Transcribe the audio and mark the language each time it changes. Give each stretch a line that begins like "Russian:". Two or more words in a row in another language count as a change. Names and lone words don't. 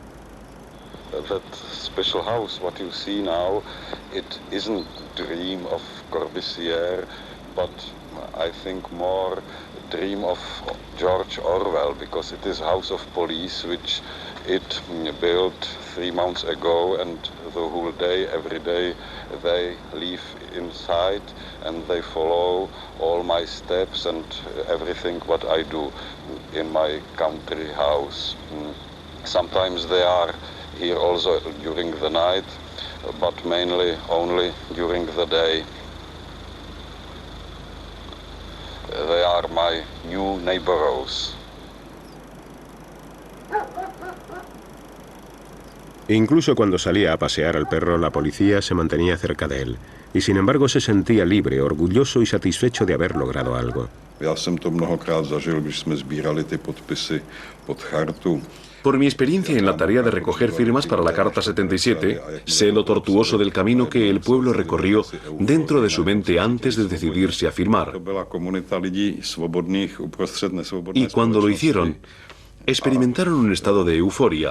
English: Special house, what you see now, it isn't a dream of Corbusier, but I think more a dream of George Orwell, because it is a house of police which it built 3 months ago, and the whole day, every day, they live inside and they follow all my steps and everything what I do in my country house. Sometimes they are here also during the night, but mainly only during the day. They are my new neighbors.
Spanish: Incluso cuando salía a pasear al perro, la policía se mantenía cerca de él. Y sin embargo se sentía libre, orgulloso y satisfecho de haber logrado algo.
Czech: Já jsem to mnohokrát zažil, když jsme sbírali ty podpisy pod chartu.
Spanish: Por mi experiencia en la tarea de recoger firmas para la Carta 77, sé lo tortuoso del camino que el pueblo recorrió dentro de su mente antes de decidirse a firmar. Y cuando lo hicieron, experimentaron un estado de euforia.